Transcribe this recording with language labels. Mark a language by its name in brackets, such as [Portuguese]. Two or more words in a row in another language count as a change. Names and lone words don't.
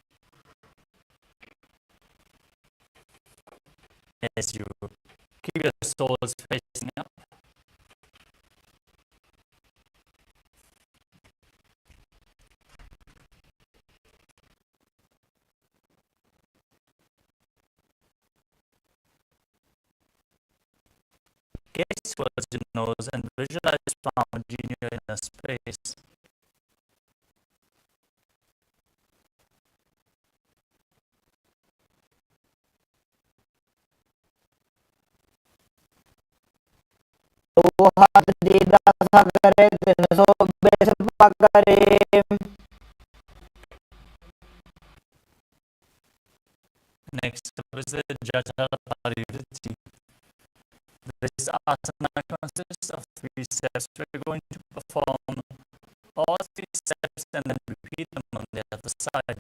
[English] As you keep your soles facing up, gaze towards your nose and visualize Swamiji in your inner space. [Hindi] दो हाथ सीधा सा करे, 320 पकड़े. [English] Next up is the Jataparivriti. This asana consists of 3 steps. We're going to perform all 3 steps and then repeat them on the other side.